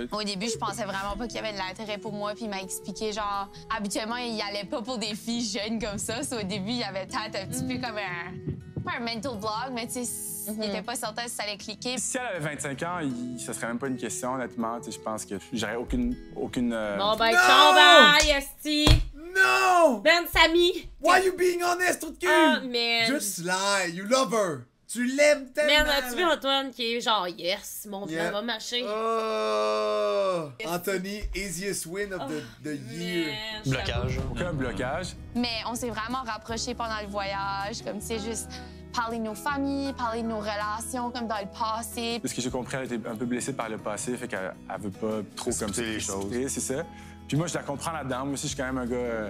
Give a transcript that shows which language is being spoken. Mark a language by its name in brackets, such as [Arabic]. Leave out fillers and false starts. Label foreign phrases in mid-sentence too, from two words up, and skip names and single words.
[French] Au début, je pensais vraiment pas qu'il y avait de l'intérêt pour moi, puis il m'a expliqué, genre, habituellement, il allait pas pour des filles jeunes comme ça. Au début, il y avait peut-être un petit peu comme pas un [English] mental block, [French] mais tu sais, il était pas certain si ça allait cliquer. Si elle avait 25 ans, ça serait même pas une question, honnêtement. Je pense que j'aurais aucune. Bon, ben, ciao, bye, esti. No! Ben, Samy. [English] Why you being honest, [French] trou de cul? [English] Ah, man. Just lie. You love her. [French] Tu l'aimes tellement. Man, as-tu vu Antoine qui est genre, yes, mon plan va marcher? Oh! Anthony, [English] easiest win of the year. [French] Blocage. Aucun blocage. Mais on s'est vraiment rapprochés pendant le voyage, comme c'est juste parler de nos familles, parler de nos relations, comme dans le passé. De ce que j'ai compris, elle était un peu blessée par le passé, fait qu'elle veut pas trop comme ça les choses. C'est ça. Puis moi, je la comprends là-dedans. Moi aussi, je suis quand même un gars